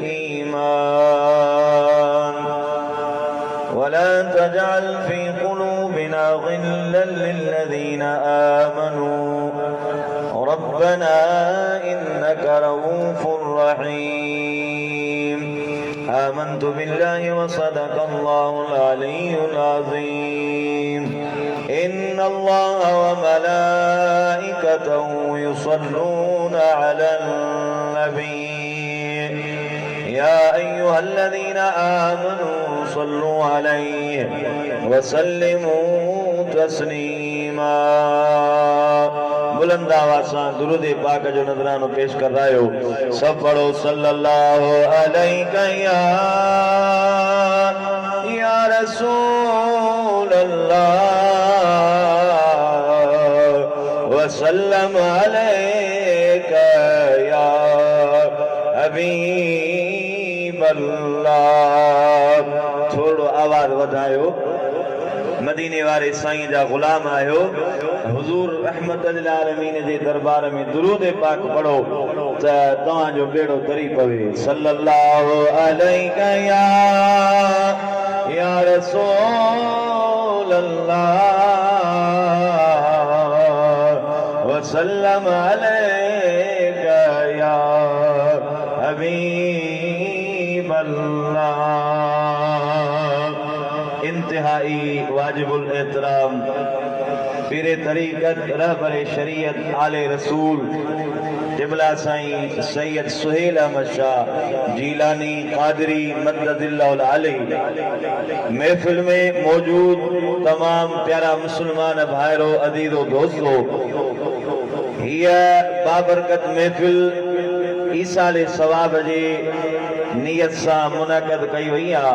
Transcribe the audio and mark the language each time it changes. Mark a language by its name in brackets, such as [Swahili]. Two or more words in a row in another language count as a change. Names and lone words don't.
[Arabic] إيمان ولا تجعل في قلوبنا غلا للذين آمنوا ربنا إنك رءوف رحيم. آمنت بالله وصدق الله العلي العظيم. إن الله وملائكته يصلون على النبي يا أيها الذين آمنوا صلوا عليه وسلموا تسليما. [Sindhi] बुलंद आवाज़ सां दुरूद पाक जो नज़रानो पेश कर रहा हो। सब पढ़ो [Arabic] صلى الله عليك يا رسول الله وسلم عليك يا حبيب الله. [Sindhi] थोड़ो आवाज़ वधायो। मदीने वारे साईं जा गुलाम आयो। हुजूर [Arabic] رحمة للعالمين [Sindhi] जे दरबार में दुरूद पाक पढ़ो त तव्हां जो बेड़ो तरी पवे। [Arabic] صلى الله عليك يا رسول الله وسلم عليك يا حبيب الله. [Sindhi] इंतहाई वाजिबुल एहतराम पीरे तरीक़त रहबरे शरीयत आले रसूल क़िबला साईं सैयद सुहेल अहमद शाह जीलानी क़ादरी मददिल्लाहुल आली महफिल में मौजूद तमाम प्यारा मुसलमान भाइरो अजीज़ो दोस्तो, हिया बाबरकत महफिल ईसाले सवाब जे नियत सां मुनक़द कई वई आहे।